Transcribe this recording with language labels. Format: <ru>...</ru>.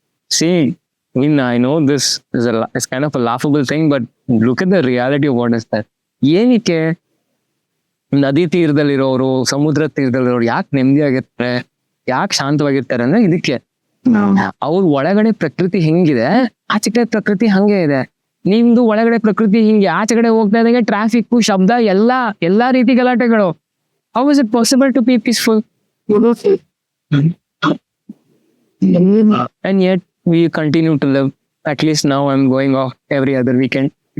<en>See, I know this is it's kind of a laughable thing, but look at the reality of what is that.</en> <kn>ಏನಕ್ಕೆ ನದಿ ತೀರದಲ್ಲಿರೋರು, ಸಮುದ್ರ ತೀರದಲ್ಲಿರೋರು ಯಾಕೆ ನೆಮ್ಮದಿಯಾಗಿರ್ತಾರೆ, ಯಾಕೆ ಶಾಂತವಾಗಿರ್ತಾರೆ ಅಂದ್ರೆ ಇದಕ್ಕೆ. ಅವ್ರ ಒಳಗಡೆ ಪ್ರಕೃತಿ ಹೆಂಗಿದೆ, ಆಚೆ ಕಡೆ ಪ್ರಕೃತಿ ಹಂಗೆ ಇದೆ. ನಿಮ್ದು ಒಳಗಡೆ ಪ್ರಕೃತಿ ಹಿಂಗೆ, ಆಚೆ ಕಡೆ ಹೋಗ್ತಾ ಇದ್ದಂಗೆ ಟ್ರಾಫಿಕ್, ಶಬ್ದ, ಎಲ್ಲಾ ರೀತಿ ಗಲಾಟೆಗಳು.</kn> <en>How is it possible to be peaceful? And yet we continue to live. At least now I'm going off every other weekend.</en>